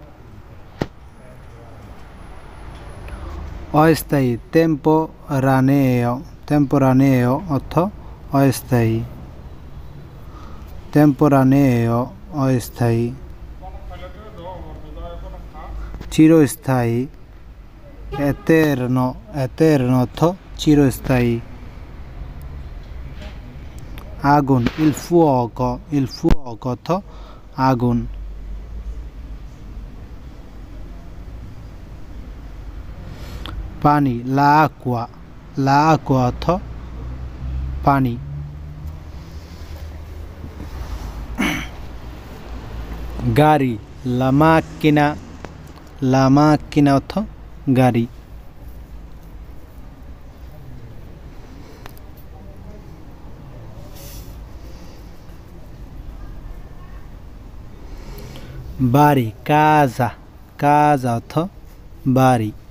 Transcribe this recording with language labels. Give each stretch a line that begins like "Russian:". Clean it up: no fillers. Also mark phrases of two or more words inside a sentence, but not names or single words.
Bangla: অস্থায়ী, temporaneo অর্থ অস্থায়ী, অস্থায়ী। চিরস্থায়ী,
Italian: eterno, eterno
Bangla: অর্থ চিরস্থায়ী। আগুন,
Italian: il fuoco
Bangla: অর্থ আগুন। পানি, l'acqua অর্থ পানি। গাড়ি,
Italian: la macchina
Bangla: অর্থ গাড়ি। বাড়ি, casa অর্থ বাড়ি।